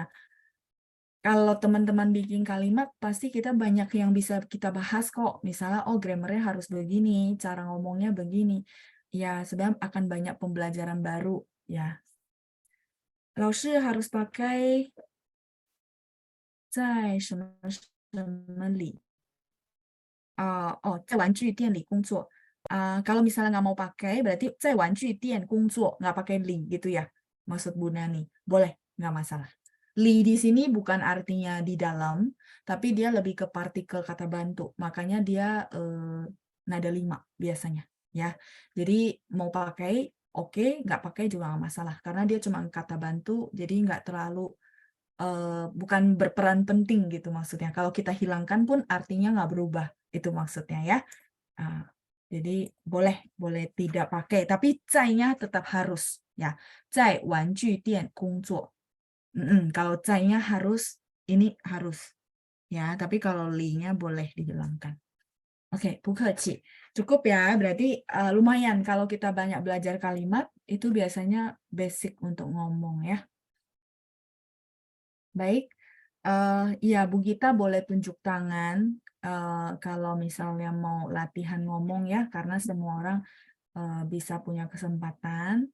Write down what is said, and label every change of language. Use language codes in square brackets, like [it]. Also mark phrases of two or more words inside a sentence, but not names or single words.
[id] Kalau teman-teman bikin kalimat, pasti kita banyak yang bisa kita bahas kok. Misalnya, oh grammarnya harus begini, cara ngomongnya begini. Ya, sebenarnya akan banyak pembelajaran baru. Ya, 老师 harus pakai [zh] 在什么什么里在玩具店里工作 [id] kalau misalnya nggak mau pakai berarti [zh] 在玩具店工作 [id] nggak pakai li gitu ya maksud Bu Nani boleh nggak masalah li di sini bukan artinya di dalam tapi dia lebih ke partikel kata bantu makanya dia nada 5 biasanya ya jadi mau pakai oke nggak pakai juga nggak masalah karena dia cuma kata bantu jadi nggak terlalu bukan berperan penting gitu maksudnya. Kalau kita hilangkan pun artinya nggak berubah itu maksudnya ya. Jadi boleh tidak pakai, tapi 在nya tetap harus ya. [zh] 在玩具店工作. [id] Kalau 在nya harus ini harus ya. Tapi kalau li-nya boleh dihilangkan. Oke, [zh] 不客气. [id] Cukup ya. Berarti lumayan kalau kita banyak belajar kalimat itu biasanya basic untuk ngomong ya. Baik, ya Bu Gita boleh tunjuk tangan kalau misalnya mau latihan ngomong ya, karena semua orang bisa punya kesempatan.